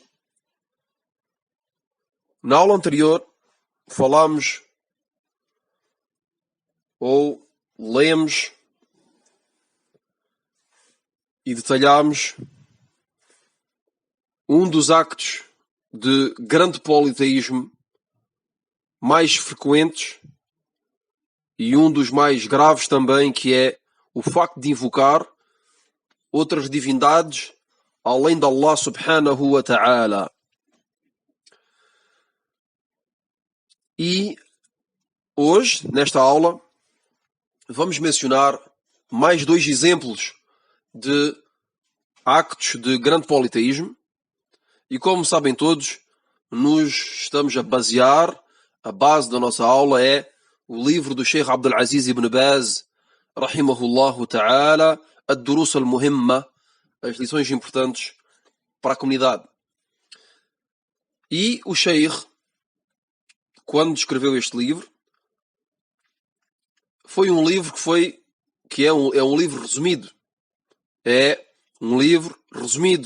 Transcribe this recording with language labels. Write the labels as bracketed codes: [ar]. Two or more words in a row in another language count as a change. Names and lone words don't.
[pt] Na aula anterior falámos ou lemos e detalhámos um dos actos de grande politeísmo mais frequentes e um dos mais graves também, que é o facto de invocar outras divindades além de Allah [ar] سبحانه وتعالى. [pt] E hoje, nesta aula, vamos mencionar mais dois exemplos de actos de grande politeísmo. E como sabem todos, nos estamos a basear, a base da nossa aula é o livro do Sheikh Abdul Aziz ibn Baz, [ar] رحمه الله تعالى, [pt] Ad-Durus al-Muhimma, as lições importantes para a comunidade. E o Sheikh, quando escreveu este livro, foi um livro que é um livro resumido. É um livro resumido.